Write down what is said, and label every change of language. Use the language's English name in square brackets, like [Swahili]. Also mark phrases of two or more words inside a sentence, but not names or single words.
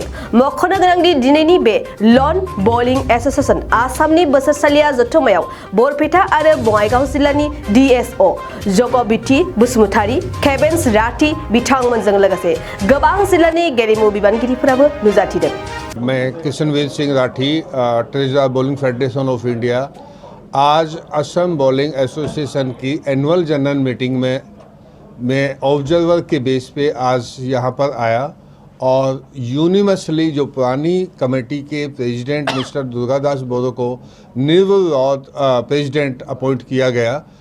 [Bodo] मख'नो गोनांदि दिनैनि बे लन बलिं एसोसिएशन आसामनि बोसोरसालिया जथुम्मायाव बरपेटा आरो बङाइगाव जिल्लानि DSO जगबिथि बसुमतारी, केबेन्स राठी बिथांमोनजों लोगोसे गोबां जिल्लानि गेलेमु बिबानगिरिफोराबो नुजाथिदों। [Hindi] मैं किशनवीर सिंह राठी, ट्रेजरर बॉलिंग फेडरेशन ऑफ इंडिया, आज असम बॉलिंग एसोसिएशन की [English] annual general meeting [Hindi] में मैं ऑब्जर्वर के बेस पे आज यहाँ पर आया और यूनिवर्सली जो पुरानी कमेटी के [English] president Mister [Hindi] दुर्गादास बोरो को निर्विरोध [English] president appoint [Hindi] किया गया